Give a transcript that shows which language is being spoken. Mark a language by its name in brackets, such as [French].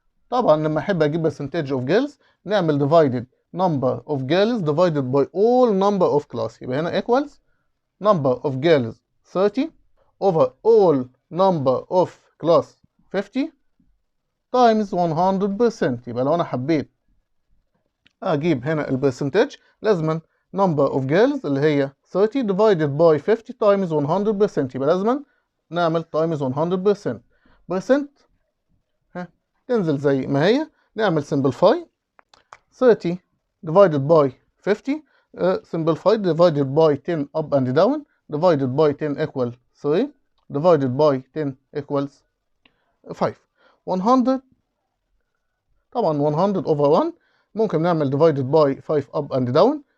[Arabic] طبعا لما احب اجيب [English] percentage of girls [Arabic] نعمل [English] divided number of girls divided by all number of class. [Arabic] يبقى هنا [English] equals number of girls 30 over all number of class 50 times 100%. [Arabic] يبقى لو انا حبيت اجيب هنا البرسنتج لازما [English] number of girls [Arabic] اللي هي [English] 30 divided by 50 times 100%. [Arabic] يبقى لازما نعمل [English] times 100%. [Arabic] percent تنزل زي ما هي. نعمل [English] simplify. 30 divided by 50 simplified divided by 10 up and down. divided by 10 equals 3 divided by 10 equals 5. 100 [Arabic] طبعا [English] 100 over 1 [Arabic] ممكن نعمل [English] divided by 5 up and down.